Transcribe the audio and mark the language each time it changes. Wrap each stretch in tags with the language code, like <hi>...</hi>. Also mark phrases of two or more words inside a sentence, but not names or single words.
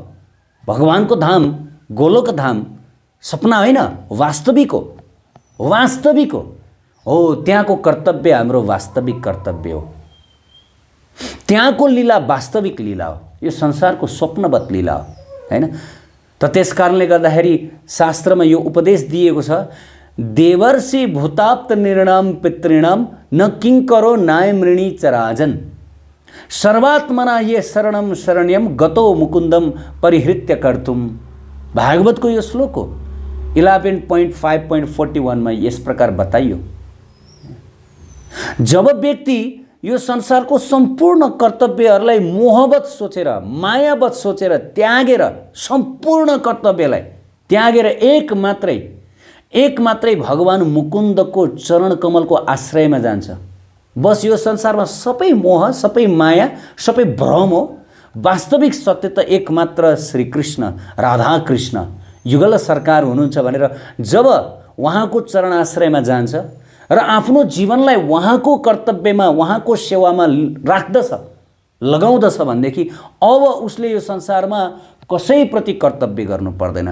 <ne>भगवानको धाम, गोलोक धाम सपना होइन, वास्तविक हो, वास्तविक हो। त्यहाँको कर्तव्य हाम्रो वास्तविक कर्तव्य हो। त्यहाँको लीला वास्तविक लीला हो, यो संसारको स्वप्नवत लीला हो हैन। त त्यसकारणले गर्दाखेरि शास्त्रमा यो उपदेश दिएको छ,</ne> <sa>देवर्षि भूताप्त निर्णाम पितॄणाम न किङ्करो नायमृणी चराजन सर्वात्मना ये शरणम शरण्यम गतो मुकुन्दम परिहृत्य कर्तुम।</sa> <ne>भागवतको यो श्लोक हो, 11.5.41 में यस प्रकार बताइयो। जब व्यक्ति यो संसारको सम्पूर्ण कर्तव्यहरूलाई मोहवत सोचेर, मायावत सोचेर त्यागेर, सम्पूर्ण कर्तव्यलाई त्यागेर एक मात्रै भगवान मुकुन्दको चरण कमलको आश्रयमा जान्छ, बस यो संसारमा सबै मोह, सबै माया, सबै भ्रम हो। वास्तविक सत्य त एक मात्र श्री कृष्ण, राधा कृष्ण युगल सरकार हुनुहुन्छ भनेर जब उहाँको चरण आश्रयमा जान्छ र आफ्नो जीवनलाई उहाँको कर्तव्यमा, उहाँको सेवामा राख्दछ, लगाउँदछ भनेदेखि अब उसले यो संसारमा कसैप्रति कर्तव्य गर्नु पर्दैन।</ne>